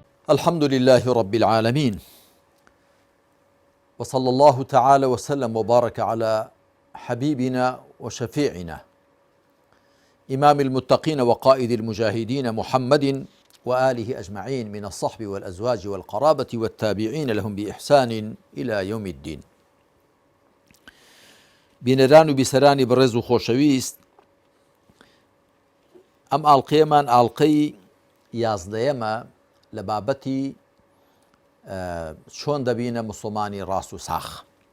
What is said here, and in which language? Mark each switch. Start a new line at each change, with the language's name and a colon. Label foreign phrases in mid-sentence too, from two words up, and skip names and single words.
Arabic: الحمد لله رب العالمين، وصلى الله تعالى وسلم وبارك على حبيبنا وشفيعنا إمام المتقين وقائد المجاهدين محمد وآله أجمعين من الصحب والأزواج والقرابة والتابعين لهم بإحسان إلى يوم الدين.
Central Kurdish: بینەران و بیسەرانی بەڕێز و خۆشەویست، ئەم ئاڵقەیەمان ئاڵقەی یازدەیەمە لە بابەتی چۆن دەبینە موسڵمانی ڕاست و ساخ.